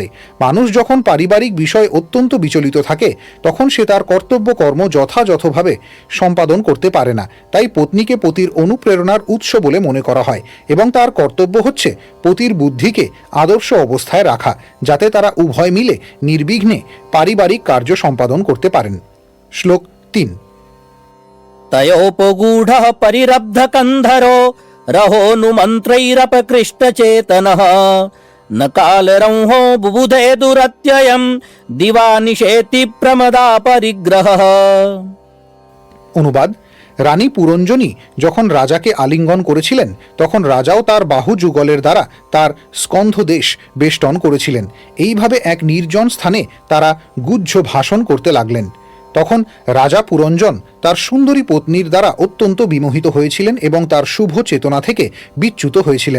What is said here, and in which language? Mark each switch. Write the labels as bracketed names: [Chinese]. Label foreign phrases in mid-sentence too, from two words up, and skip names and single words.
[Bangla] মানুষ যখন পারিবারিক বিষয়ে অত্যন্ত বিচলিত থাকে তখন সে তার কর্তব্য কর্ম যথাযথভাবে সম্পাদন করতে পারে না। তাই পত্নীকে পতির অনুপ্রেরণার উৎস বলে মনে করা হয় এবং তার কর্তব্য হচ্ছে পতির বুদ্ধিকে আদর্শ অবস্থায় রাখা, যাতে তারা উভয় মিলে নির্বিঘ্নে পারিবারিক কার্য সম্পাদন করতে পারেন। শ্লোক 3। [Sanskrit] तयोपगूढः परिरब्धकन्धरो रहोनुमन्त्रैरपकृष्टचेतनः न कालरंहो बुबुधे दुरत्ययं दिवानिशेति प्रमदा परिग्रहः। [Bangla] অনুবাদ: রানী পুরঞ্জনী যখন রাজাকে আলিঙ্গন করেছিলেন তখন রাজাও তার বাহু যুগলের দ্বারা তার স্কন্ধদেশ বেষ্টন করেছিলেন। এইভাবে এক নির্জন স্থানে তারা গুহ্য ভাষণ করতে লাগলেন। তখন রাজা পুরঞ্জন তার সুন্দরী পত্নীর দ্বারা অত্যন্ত বিমোহিত হয়েছিলেন এবং তার শুভ চেতনা থেকে বিচ্যুত হয়েছিলেন।